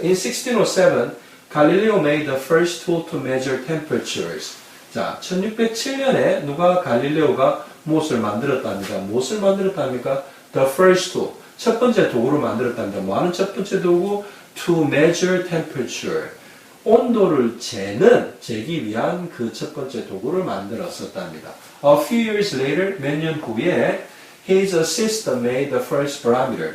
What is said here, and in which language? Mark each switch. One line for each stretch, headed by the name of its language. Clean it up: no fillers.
English: In 1607, Galileo made the first tool to measure temperatures.
Korean: 자, 1607년에 누가 갈릴레오가 무엇을 만들었답니까? 무엇을 만들었답니까?
English: The first tool.
Korean: 첫 번째 도구를 만들었답니다. 뭐하는 첫 번째 도구?
English: To measure temperature.
Korean: 온도를 재기 위한 그 첫 번째 도구를 만들었었답니다.
English: A few years later,
Korean: 몇 년 후에
English: his assistant made the first barometer.